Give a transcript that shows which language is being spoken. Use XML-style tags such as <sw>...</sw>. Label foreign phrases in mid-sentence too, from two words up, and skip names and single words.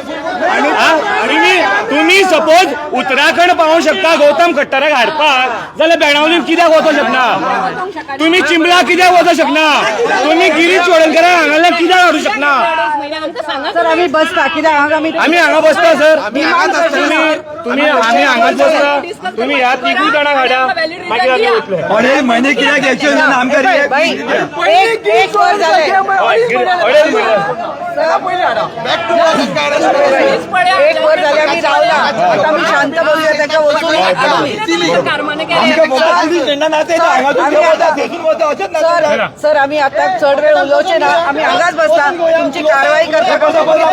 <kok>तुम्ही सपोज उत्तराखंड पावूंक शकता गौतम खट्टराक हाडपाक जाल्यार बेणावलीन कित्याक वचूंक शकना तुम्ही चिंबला कित्याक वचूंक शकना तुम्ही गिरीश चोडणकराक हांगाल्यान कित्याक हाडूंक शकना सर आम्ही बसता कित्याक आम्ही हांगा बसता सर तुम्ही आम्ही हांगाच बसता तुम्ही ह्या तिगूय जाणां हाडा मागीर आमी वतले अडेच महिने कित्याक एक्शन आमकां बाई, एक वर झाले एक वर झाले आम्ही रावला आता आम्ही शांत बसूया त्याच्या सर सर आम्ही आता चढ वेळ उलोवचे ना आम्ही हांगाच बसता तुमची कारवाई करता</kok>